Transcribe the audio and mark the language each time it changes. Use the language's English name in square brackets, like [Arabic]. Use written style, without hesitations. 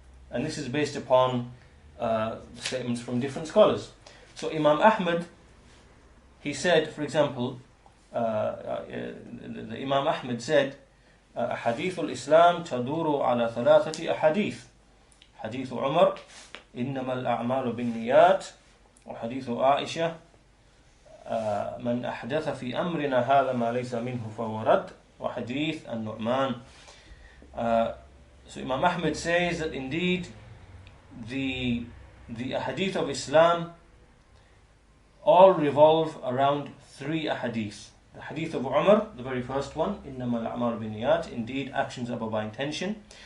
[English] And this is based upon statements from different scholars. So Imam Ahmad, he said, for example, the Imam Ahmad said, [Arabic] أحاديث الإسلام تدور على ثلاثة أحاديث. Ḥadīth Umar, إنما الأعمال بالنيات, وحديث عائشة من أحدث في أمرنا هذا ما ليس منه فهو رد, وحديث an-Nuʿmān. [English] So Imam Ahmad says that indeed the ahadith of Islam all revolve around three ahadith. The hadith of Umar, the very first one, [Arabic] إنما الأعمال بالنيات, [English] indeed actions are by intention.